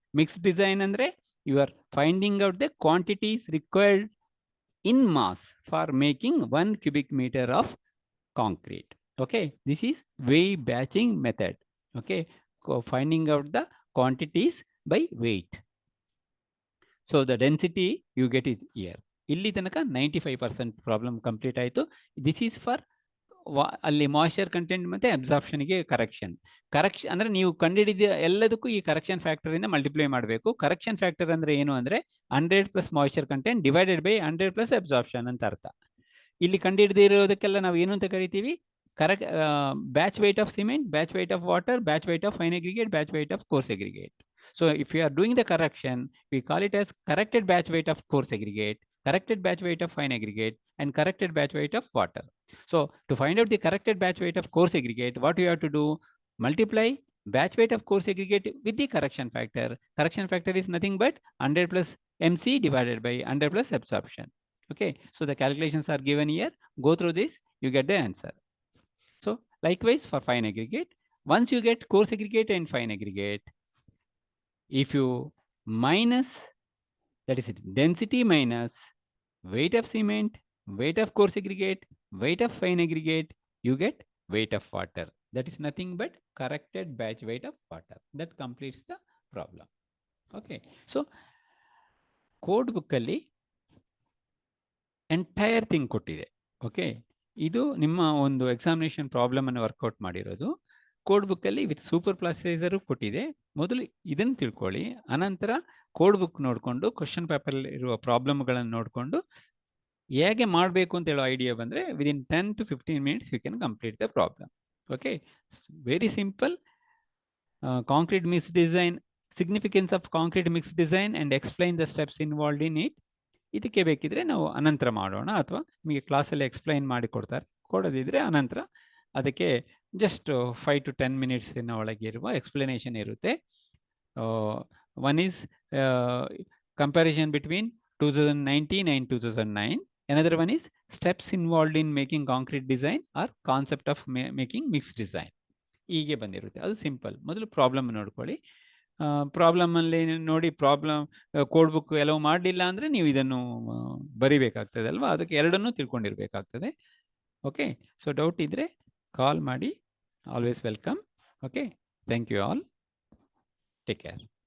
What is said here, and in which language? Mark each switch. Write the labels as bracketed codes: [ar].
[en] Mixed design andre you are finding out the quantities required in mass for making 1 cubic meter of concrete. Okay, this is weight batching method. Okay, finding out the quantities by weight. So the density you get is here. [kn] ಇಲ್ಲಿ ತನಕ 95% problem complete ಆಯಿತು. [en] this is for [kn] ಅಲ್ಲಿ moisture content ಮತ್ತೆ ಅಬ್ಸಾರ್ಪ್ಷನ್ಗೆ correction ಅಂದ್ರೆ ನೀವು ಕಂಡುಹಿಡಿದ ಎಲ್ಲದಕ್ಕೂ ಈ ಕರೆಕ್ಷನ್ ಫ್ಯಾಕ್ಟರ್ ಇಂದ ಮಲ್ಟಿಪ್ಲೈ ಮಾಡಬೇಕು. ಕರೆಕ್ಷನ್ ಫ್ಯಾಕ್ಟರ್ ಅಂದ್ರೆ ಏನು ಅಂದ್ರೆ 100 plus moisture content divided by 100 plus absorption ಅಂತ ಅರ್ಥ. ಇಲ್ಲಿ ಕಂಡುಹಿಡಿದಿರೋದಕ್ಕೆಲ್ಲ ನಾವು ಏನು ಅಂತ ಕರಿತೀವಿ? [en] correct batch weight of cement, batch weight of water, batch weight of fine aggregate, batch weight of coarse aggregate. So if you are doing the correction, we call it as corrected batch weight of coarse aggregate, corrected batch weight of fine aggregate, and corrected batch weight of water. So to find out the corrected batch weight of coarse aggregate, what you have to do? Multiply batch weight of coarse aggregate with the correction factor. Correction factor is nothing but 100 plus MC divided by 100 plus absorption. Okay, so the calculations are given here. Go through this, you get the answer. So likewise for fine aggregate, once you get coarse aggregate and fine aggregate, if you minus, that is it, density minus weight of cement, weight of coarse aggregate, weight of fine aggregate, you get weight of water. That is nothing but corrected batch weight of water. That completes the problem. Okay, so code book alli entire thing [kn] ಕೊಟ್ಟಿದೆ. Okay, ಇದು ನಿಮ್ಮ ಒಂದು examination problem ಅನ್ನು workout ಮಾಡಿರೋದು. Code book ಅಲ್ಲಿ with super ಪ್ಲಾಸೈಸರ್ ಕೊಟ್ಟಿದೆ. ಮೊದಲು ಇದನ್ನು ತಿಳ್ಕೊಳ್ಳಿ, ಅನಂತರ ಕೋಡ್ ಬುಕ್ ನೋಡಿಕೊಂಡು ಕ್ವಶನ್ ಪೇಪರ್ ಇರುವ ಪ್ರಾಬ್ಲಮ್ಗಳನ್ನು ನೋಡಿಕೊಂಡು ಹೇಗೆ ಮಾಡಬೇಕು ಅಂತ ಹೇಳೋ ಐಡಿಯಾ ಬಂದರೆ [en] Within 10 to 15 minutes you can complete the problem. Okay, very simple. Concrete mix design, significance of concrete mix design and explain the steps involved in it. [kn] ಇದಕ್ಕೆ ಬೇಕಿದ್ರೆ ನಾವು ಅನಂತರ ಮಾಡೋಣ, ಅಥವಾ ನಿಮಗೆ ಕ್ಲಾಸಲ್ಲಿ ಎಕ್ಸ್ಪ್ಲೈನ್ ಮಾಡಿ ಕೊಡೋದಿದ್ರೆ ಅನಂತರ ಅದಕ್ಕೆ ಜಸ್ಟ್ 5 to 10 minutes ಒಳಗೆ ಇರುವ ಎಕ್ಸ್ಪ್ಲನೇಷನ್ ಇರುತ್ತೆ. [en] One is comparison between 2019 and 2009. Another one is steps involved in making concrete design or concept of making mixed design. [kn] ಹೀಗೆ ಬಂದಿರುತ್ತೆ, ಅದು ಸಿಂಪಲ್. ಮೊದಲು ಪ್ರಾಬ್ಲಮ್ ನೋಡ್ಕೊಳ್ಳಿ. ಪ್ರಾಬ್ಲಮ್ ಅಲ್ಲಿ ನೋಡಿ, ಪ್ರಾಬ್ಲಮ್ ಕೋಡ್ ಬುಕ್ ಎಲ್ಲವೂ ಮಾಡಲಿಲ್ಲ ಅಂದರೆ ನೀವು ಇದನ್ನು ಬರಿಬೇಕಾಗ್ತದೆ ಅಲ್ವಾ, ಅದಕ್ಕೆ ಎರಡನ್ನೂ ತಿಳ್ಕೊಂಡಿರ್ಬೇಕಾಗ್ತದೆ. ಓಕೆ, ಸೊ ಡೌಟ್ ಇದ್ದರೆ ಕಾಲ್ ಮಾಡಿ, always welcome. Okay, thank you all, take care.